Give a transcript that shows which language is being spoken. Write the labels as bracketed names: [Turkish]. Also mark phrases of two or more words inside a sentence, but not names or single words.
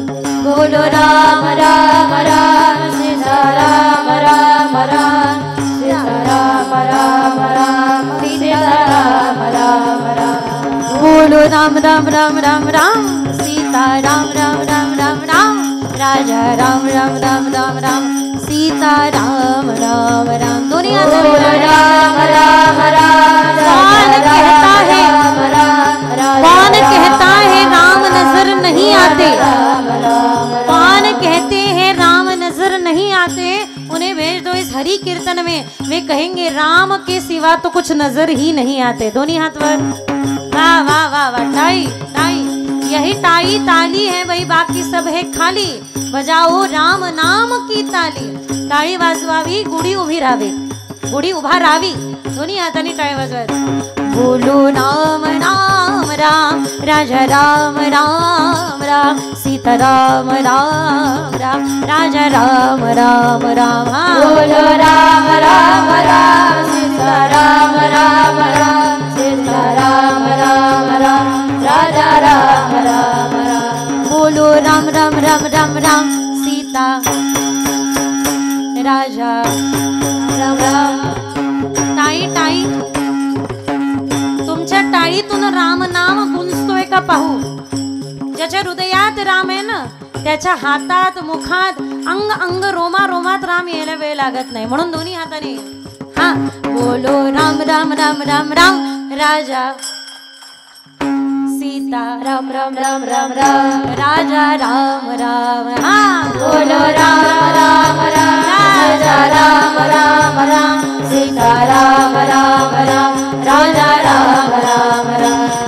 [Hindi] बोलो राम राम राम सीता राम राम राम सीता राम राम राम सीता राम राम राम. बोलो राम राम राम राम राम सीता राम राम राम राम राम राजा राम राम राम राम राम सीता राम राम राम. दोनों राम राम राम कौन कहता है राम नजर नहीं आते, कौन कहते हैं राम नजर नहीं आते, उन्हें भेज दो इस हरि कीर्तन में, वे कहेंगे राम के सिवा तो कुछ नजर ही नहीं आते. दोनों हाथ पर वाह वाह वाह वाह. टाई टाई, यही टाई ताली है भाई, बाकी सब है खाली. बजाओ राम नाम की ताली. [Marathi] टाळी वाजवावी, गुढी उभी राहावी, गुढी उभा राहावी, दोन्ही हातांनी टाळी वाजवावी. [Hindi] बोलो राम राम राम राजा राम राम राम सीता राम राम राम राजा राम राम राम. बोलो राम राम राम सीता राम राम राम सीता राम राम राम राजा राम राम राम. बोलो राम राम राम राम राम सीता राजा राम राम. [Marathi] टाळी टाळी, तुमच्या टाळीतून राम नाम गुंजतोय का पाहू. ज्याच्या हृदयात राम आहे ना त्याच्या हातात मुखात अंग अंग रोमा रोमात राम यायला वेळ लागत नाही. म्हणून दोन्ही हाताने [Hindi] हाँ बोलो राम राम राम राम राम राजा सीता राम राम राम राम राम राजा राम राम हाँ बोलो राम राम राम राजा राम राम राम सीता राम राम राम राजा राम राम राम